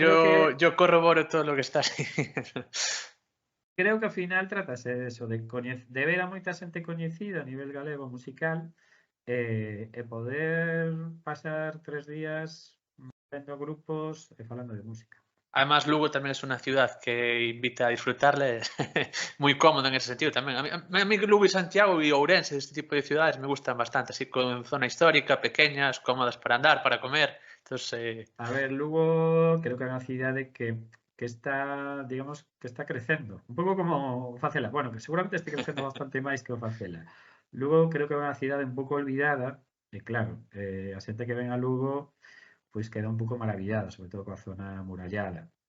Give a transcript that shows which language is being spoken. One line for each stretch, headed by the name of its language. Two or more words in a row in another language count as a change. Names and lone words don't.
Spanish: yo corroboro todo lo que estás diciendo.
Galician: Creo que ao final tratase de eso, de ver a moita xente coñecida a nivel galego musical e poder pasar 3 días vendo grupos e falando de música.
Spanish: Además, Lugo también es una ciudad que invita a disfrutarle, muy cómodo en ese sentido también. A mí Lugo y Santiago y Ourense, este tipo de ciudades, me gustan bastante, así con zona histórica, pequeñas, cómodas para andar, para comer. Entonces,
Galician: A ver, Lugo creo que é unha cidade que está, digamos, que está crecendo. Un pouco como o Facela. Bueno, que seguramente este crecendo bastante máis que o Facela. Lugo creo que é unha cidade un pouco olvidada, e claro, a xente que ven a Lugo pois queda un pouco maravillada, sobre todo coa zona amurallada.